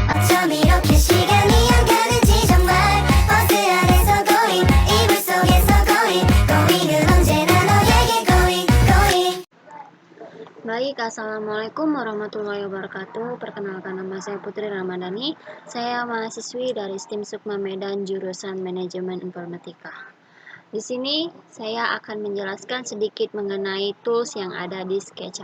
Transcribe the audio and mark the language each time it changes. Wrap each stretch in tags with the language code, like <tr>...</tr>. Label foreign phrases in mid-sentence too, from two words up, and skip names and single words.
<ko>이렇게 시간이 안 가는지 정말 버스 안에서 going 이불 속에서 going은 언제나 너에게 going.</ko> <ar>Baik, السلام عليكم ورحمة الله وبركاته.</ar> <id>Perkenalkan, nama saya Putri Ramadhani. Saya mahasiswi dari STIM Sukma Medan jurusan Manajemen Informatika. Di sini saya akan menjelaskan sedikit mengenai tools yang ada di SketchUp.</id>